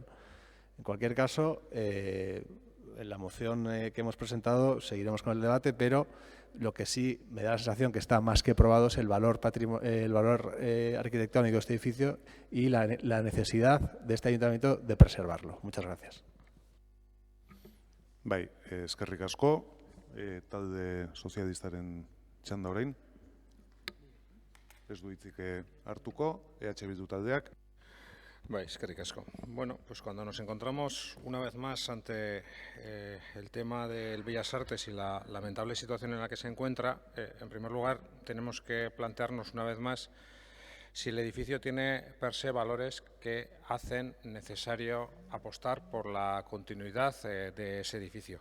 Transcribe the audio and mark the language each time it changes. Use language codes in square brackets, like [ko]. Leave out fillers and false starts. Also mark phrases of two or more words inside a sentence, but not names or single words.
[es] En cualquier caso, en la moción que hemos presentado seguiremos con el debate, pero lo que sí me da la sensación que está más que probado es el valor arquitectónico de este edificio y la necesidad de este ayuntamiento de preservarlo. Muchas gracias. [eu] Bai, eskerrik asko, talde sozialistaren txanda orain. Ez du hitzik hartuko, Bildu taldeak. Bai, eskerrik asko. [es] Bueno, pues cuando nos encontramos una vez más ante el tema del Bellas Artes y la lamentable situación en la que se encuentra, en primer lugar tenemos que plantearnos una vez más si el edificio tiene per se valores que hacen necesario apostar por la continuidad de ese edificio.